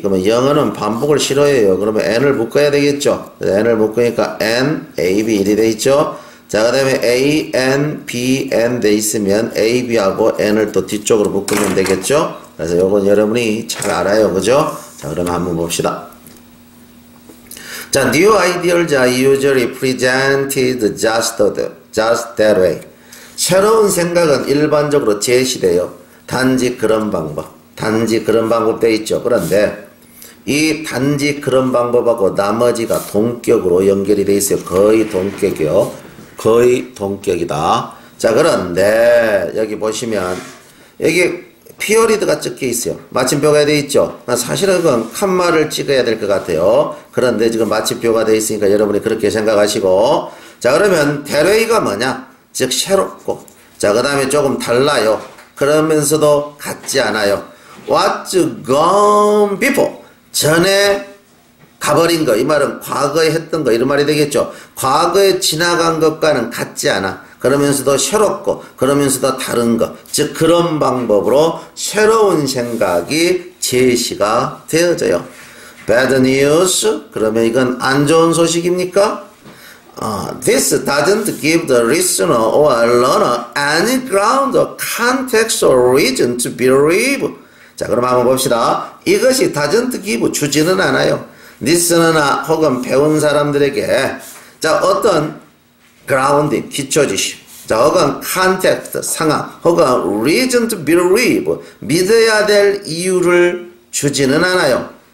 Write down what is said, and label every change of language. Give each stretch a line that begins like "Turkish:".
Korean: 그러면 영어는 반복을 싫어해요. 그러면 N을 묶어야 되겠죠. N을 묶으니까 N, A, B 이리 돼 있죠. 자, 그 다음에 A, N, B, N 돼 있으면 A, B하고 N을 또 뒤쪽으로 묶으면 되겠죠. 그래서 요건 여러분이 잘 알아요. 그죠? 자, 그러면 한번 봅시다.
English: 자, new ideas are usually presented just that way.
Korean: 새로운 생각은 일반적으로 제시돼요. 단지 그런 방법. 단지 그런 방법 돼 있죠. 그런데 이 단지 그런 방법하고 나머지가 동격으로 연결이 돼 있어요. 거의 동격이요. 거의 동격이다. 자, 그런데 여기 보시면 여기 피어리드가 적혀 있어요. 마침표가 돼 있죠. 사실은 그건 칸말을 찍어야 될 것 같아요. 그런데 지금 마침표가 돼 있으니까 여러분이 그렇게 생각하시고, 자, 그러면 대레이가 뭐냐? 즉 새롭고, 자, 그 다음에 조금 달라요. 그러면서도 같지 않아요.
English: What's gone before?
Korean: 전에 가버린 거, 이 말은 과거에 했던 거, 이런 말이 되겠죠. 과거에 지나간 것과는 같지 않아. 그러면서도 새롭고, 그러면서도 다른 거. 즉, 그런 방법으로 새로운 생각이 제시가 되어져요.
English: Bad news?
Korean: 그러면 이건 안 좋은 소식입니까?
English: This doesn't give the listener or learner any ground or context or reason to believe.
Korean: 자, 그럼 한번 봅시다. 이것이
English: doesn't give,
Korean: 주지는 않아요. listener나 혹은 배운 사람들에게, 자, 어떤 grounding, 기초 지식, 자, 혹은 context, 상황, 혹은
English: reason to believe,
Korean: 믿어야 될 이유를 주지는 않아요.